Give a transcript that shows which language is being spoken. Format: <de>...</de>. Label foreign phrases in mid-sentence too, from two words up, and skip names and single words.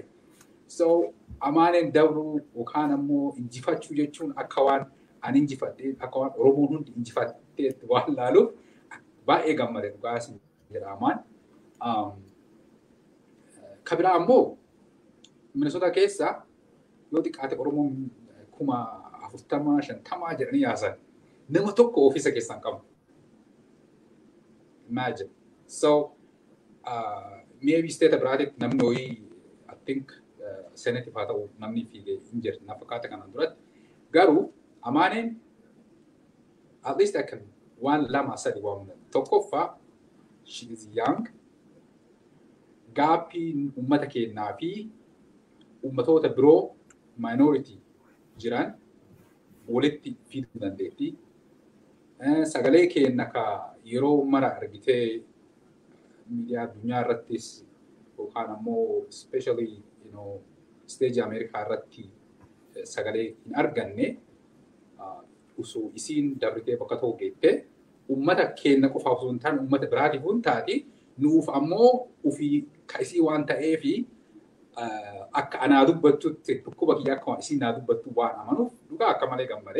<om>So Amaaneen dabruu yookaan ammoo injifachuu jechuun akka waan ani injifadhee akka waan Oromoon hundi injifattee waan laaluuf baay'ee gammade dhugaas jedha Amaan. Kabiraa ammoo Minnesota keessa yoo xiqqaate Oromoon 40,000-50,000 jedhanii yaasan nama tokko ofiisa keessaan qabu. Imagine.</om> <en>So maybe</en> <om>state biraatitti namni ho'i</om> <en>I think Senate</en> <om>haa ta'u namni fiigee hin jirre na fakkaata kanaan duratti. Garuu Amaaneen</om> <en>at least I can</en> <om>waan lama sadi waamna. Tokkoffaa</om> <en>she is young.</en> <om>Gaappii uummata keenyaa fi uummatoota biroo minority jiran walitti fiduu dandeetti. Sagalee keenya ka yeroo mara argitee miidiyaa addunyaa irrattis yookaan ammoo</om> <en>especially stage</en> <om>Amerikaa irratti sagalee hin arganne osoo isiin dabritee bakka tokko geettee ummata keenya qofa osoo hin taane ummata biraatiif hin taati nuuf ammoo ofii kaisii waan ta'eefi akka anaa dubbattutti dhukkuba kiyya akka waan isiin naa dubbattu waan amanuuf dhugaa akka malee gammadee.</om>